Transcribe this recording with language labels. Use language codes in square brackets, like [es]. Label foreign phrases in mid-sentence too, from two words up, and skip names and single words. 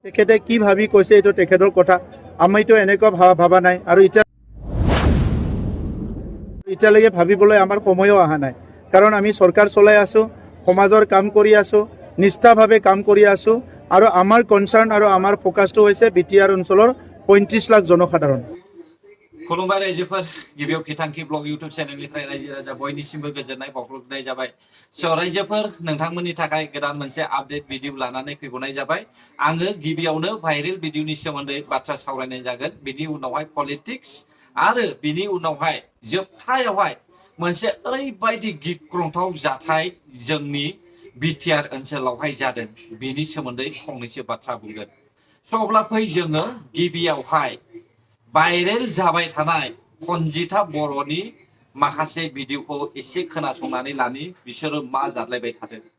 [as] তেখেতে কি ভাবি কৈছে এইটো তেখেতৰ কথা আমিতো এনেকুৱা ভাবা নাই আৰু এতিয়ালৈকে ভাবিবলৈ আমাৰ সময়ও অহা নাই কাৰণ আমি চৰকাৰ চলাই আছো সমাজৰ কাম কৰি আছো নিষ্ঠাভাৱে কাম কৰি আছো আৰু আমাৰ কনসাৰ্ন আৰু আমাৰ ফোকাসটো হৈছে বিটিআৰ অঞ্চলৰ 35 লাখ জনসাধাৰণ [brx] खुलुमबाय रायजोफोर गिबियाव बिथांखि ब्लग इउट्यूब चेनेलनिफ्राय रायजो राजा बयनिसिमबो गोजोननाय बावहरनाय जाबाय स' रायजोफोर नोंथांमोननि थाखाय गोदान मोनसे [en] update video [brx] लानानै फैबावनाय जाबाय आङो गिबियावनो भाइरेल भिडिअनि सोमोन्दै बाथ्रा सावरायनाय जागोन बिनि उनावहाय पलिटिक्स आरो बिनि उनावहाय जोबथायावहाय मोनसे ओरैबायदि गिख्रंथाव जाथाय जोंनि बिटिआर ओनसोलावहाय जादों बिनि सोमोन्दै फंनैसो बाथ्रा बुंगोन स' अब्ला फै जोङो गिबियावहाय भाइरेल जाबाय थानाय खनजिथा बर'नि माखासे भिडिअखौ एसे खोनासंनानै लानि बिसोरो मा जादलायबाय थादों